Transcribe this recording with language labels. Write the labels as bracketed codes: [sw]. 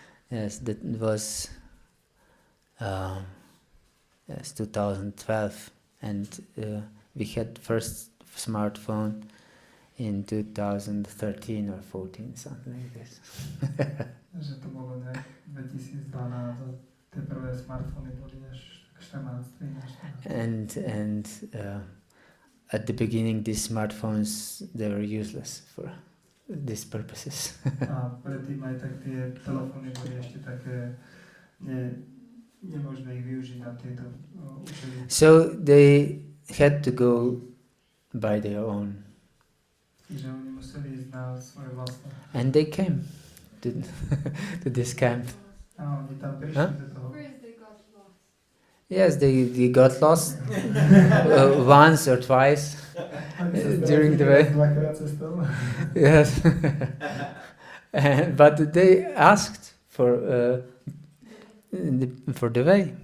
[en] Yes, that was 2012, and we had first smartphone in 2013 or 14, something like this. [sk] Že to bolo 2012, tie prvé smartfóny boli až 14, 13. [en] And at the beginning, these smartphones, they were useless for these purposes. [sk] A predtým aj tak tie telefóny boli ešte také nemožné ich využiť na tieto účely. [en] So they had to go by their own. [sk] Takže oni museli ísť na svoje vlastné. [en] And they came to, to this camp. [sk] A oni tam prišli do toho. [en] Yes, they got lost once or twice during the way. Yes, but they asked for the way.